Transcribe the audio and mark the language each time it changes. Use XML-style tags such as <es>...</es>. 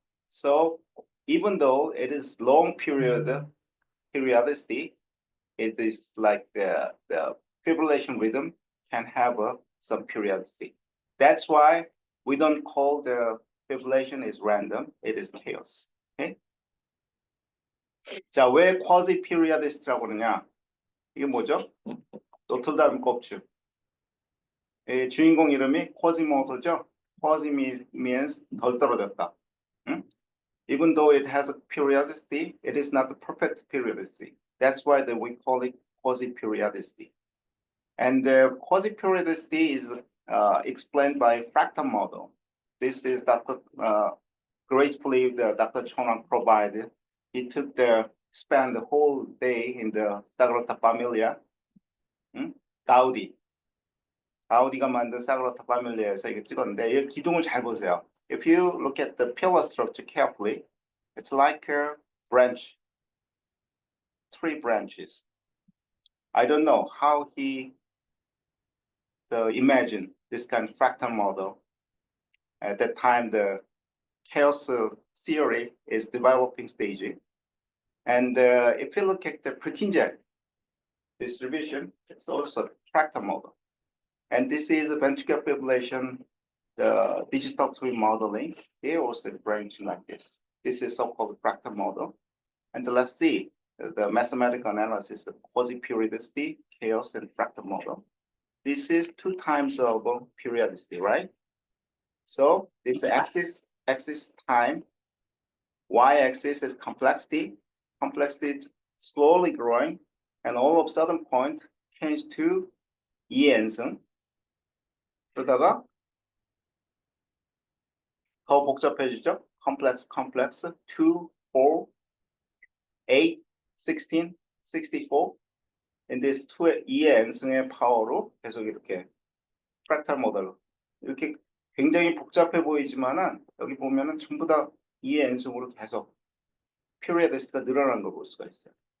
<en>So even though it is long periodicity, it is like the fibrillation rhythm can have some periodicity. That's why we don't call the fibrillation is random. It is chaos. Okay.</en> <ko>자, 왜 quasi periodicity라고 그러냐? 이게 뭐죠? 노틀다름 껍질. 주인공 이름이 quasimodo죠.</ko> <en>quasi means</en> <ko>덜 떨어졌다. 응?</ko> <en>Even though it has a periodicity, it is not the perfect periodicity. That's why we call it quasi-periodicity. And the quasi-periodicity is explained by fractal model. This is Dr. Gratefully Dr. Chonang provided. He spent the whole day in the Sagrada Familia.</en> <ko>가우디가 만든 사그라타 파밀리아에서 이거 찍었는데 이 기둥을 잘 보세요.</ko> <en>If you look at the pillar structure carefully, it's like a branch, 3 branches. I don't know how he imagined this kind of fractal model. At that time, the chaos theory is developing stage. And if you look at the Purkinje distribution, it's also a fractal model. And this is a ventricular fibrillation, the digital twin modeling. They also branch like this. This is so-called fractal model. And let's see the mathematical analysis of quasi-periodicity, chaos, and fractal model. This is 2 times of periodicity, right? So this axis time, y-axis is complexity. Complexity slowly growing, and all of a sudden point change to 이해en성.</en> <ko>그러다가 더 복잡해지죠?</ko> <en>complex, 2, 4, 8, 16, 64. In this</en> <ko>2의 파워로 계속 이렇게 프랙탈 모델로 이렇게 굉장히 복잡해 보이지만은 여기 보면은 전부 다 2의 N승으로 계속 periodicity가 늘어나는 걸 볼 수가 있어요.</ko>